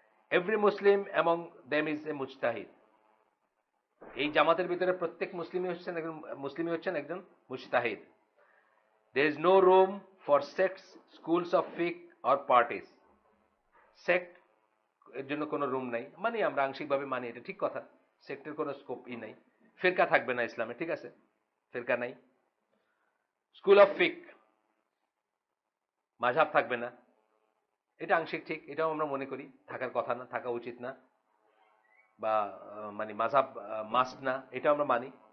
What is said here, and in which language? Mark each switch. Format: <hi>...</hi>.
<en>Every Muslim among them is a mujtahid.</en> <bn>এই জামাতের ভিতরে প্রত্যেক মুসলিমই হচ্ছেন একজন মুজতাহিদ।</bn> <en>There is no room for sects, schools of fiqh or parties.</en> <bn>Sect এর জন্য কোনো রুম নাই, মানে আমরা আংশিকভাবে মানি, এটা ঠিক কথা। সেক্টের কোনো স্কোপই নাই। ফিরকা থাকবে না ইসলামে, ঠিক আছে, ফিরকা নাই। স্কুল অফ ফিক, মাযহাব থাকবে না, এটা আংশিক ঠিক, এটাও আমরা মনে করি থাকার কথা না, থাকা উচিত না, বা মানে মাযহাব মাস্ট না, এটা আমরা মানি।</bn>